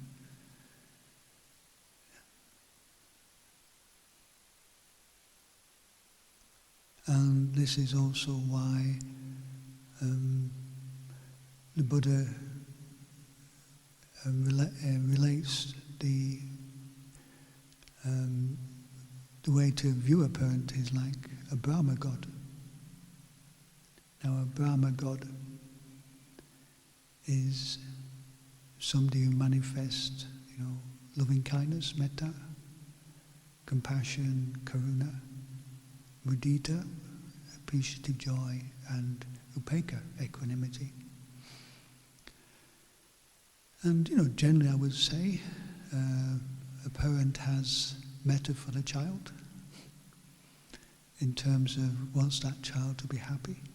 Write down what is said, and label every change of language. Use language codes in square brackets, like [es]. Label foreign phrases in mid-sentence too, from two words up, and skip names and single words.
[en] And this is also why the Buddha relates the way to view a parent is like a Brahma god. Now, a Brahma god is somebody who manifests, loving kindness, [pi] metta, compassion, karuna, mudita, [en] appreciative joy, and upekkha, equanimity. And, generally I would say a parent has metta for the child in terms of wants that child to be happy.